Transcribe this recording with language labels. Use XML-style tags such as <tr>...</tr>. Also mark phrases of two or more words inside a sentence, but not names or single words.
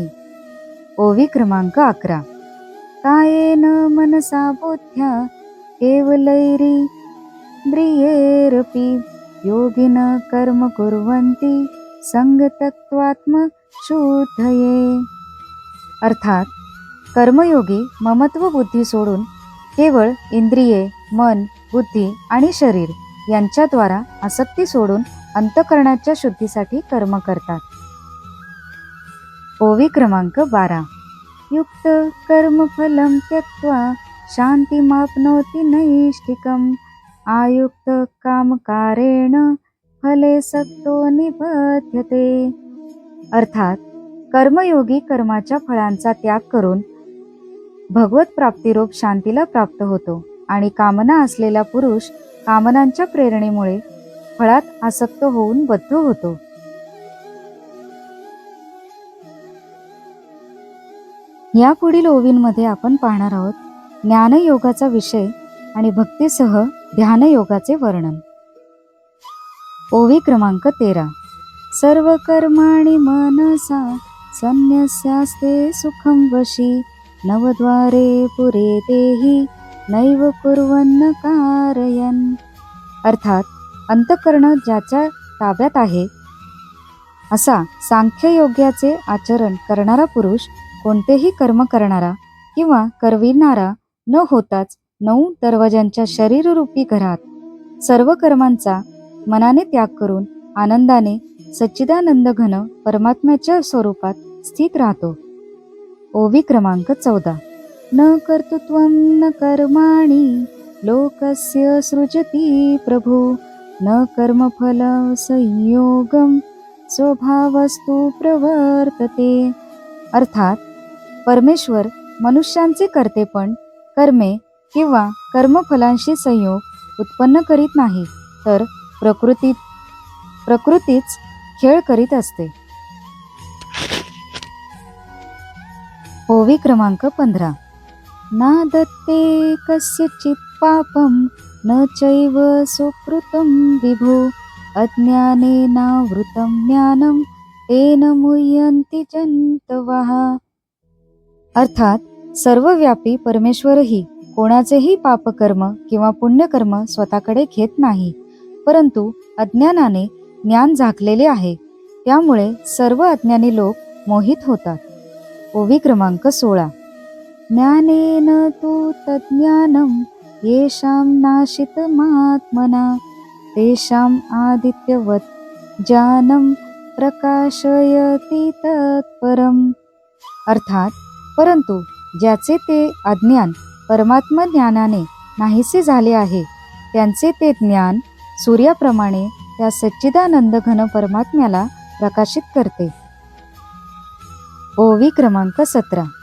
<mr>ओवी क्रमांक 11.</mr> <sa>कायेन मनसा बुद्ध्या केवलैरिन्द्रियैरपि योगिन कर्म कुर्वन्ति संगतत्वात्मशुद्धये.</sa> <mr>अर्थात कर्मयोगी ममत्व बुद्धी सोडून केवळ इंद्रिये, मन, बुद्धी आणि शरीर यांच्याद्वारा आसक्ती सोडून अंतःकरणाच्या शुद्धीसाठी कर्म करतात. ओवी क्रमांक 12.</mr> <sa>युक्त कर्मफलं त्यक्त्वा शान्तिमाप्नोति नैष्ठिकम् आयुक्त कामकारेण फले सक्तो निबध्यते.</sa> <mr>अर्थात कर्मयोगी कर्माच्या फळांचा त्याग करून भगवत प्राप्तिरूप शांतीला प्राप्त होतो आणि कामना असलेला पुरुष कामनांच्या प्रेरणेमुळे फळात आसक्त होऊन बद्ध होतो. यापुढील ओवींमध्ये आपण पाहणार आहोत ज्ञानयोगाचा विषय आणि भक्तीसह ध्यानयोगाचे वर्णन. ओवी क्रमांक 13.</mr> <sa>सर्व कर्माणि मनसा संन्यस्यास्ते सुखं वशी नवद्वारे पुरे देहि नैव कुर्वन्न कारयन्.</sa> <mr>अर्थात अंतःकरण ज्याच्या ताब्यात आहे असा सांख्ययोग्याचे आचरण करणारा पुरुष कोणतेही कर्म करणारा किंवा करविणारा न होताच 9 दरवाजांच्या शरीररूपी घरात सर्व कर्मांचा मनाने त्याग करून आनंदाने सच्चिदानंद घन परमात्म्याच्या स्वरूपात स्थित राहतो. ओवी क्रमांक 14.</mr> <sa>न कर्तृत्वं न कर्माणि लोकस्य सृजति प्रभु न कर्मफल संयोगम स्वभावस्तु प्रवर्तते.</sa> <mr>अर्थात परमेश्वर मनुष्यांचे कर्तेपण कर्मे किंवा कर्मफलांशी संयोग उत्पन्न करीत नाही तर प्रकृतीच खेळ करीत असते. ओवी क्रमांक 15.</mr> <sa>ना दत्ते कस्यचित् पापं न चैव सुकृतं विभो अज्ञानेनावृतं ज्ञानं तेन मुह्यन्ति जन्तवः.</sa> <mr>अर्थात सर्वव्यापी परमेश्वरही कोणाचेही पापकर्म किंवा पुण्यकर्म स्वतःकडे घेत नाही, परंतु अज्ञानाने ज्ञान झाकलेले आहे त्यामुळे सर्व अज्ञानी लोक मोहित होतात. ओवी क्रमांक 16.</mr> <sa>ज्ञानेन तु तज्ज्ञानं येषां नाशितमात्मना तेषां आदित्यवत् ज्ञानं प्रकाशयति तत्परम्.</sa> <mr>अर्थात परंतु ज्याचे ते अज्ञान परमात्मा ज्ञानाने नाहीसे झाले आहे त्यांचे ते ज्ञान सूर्याप्रमाणे त्या सच्चिदानंद घन परमात्म्याला प्रकाशित करते. ओवी क्रमांक 17.</mr>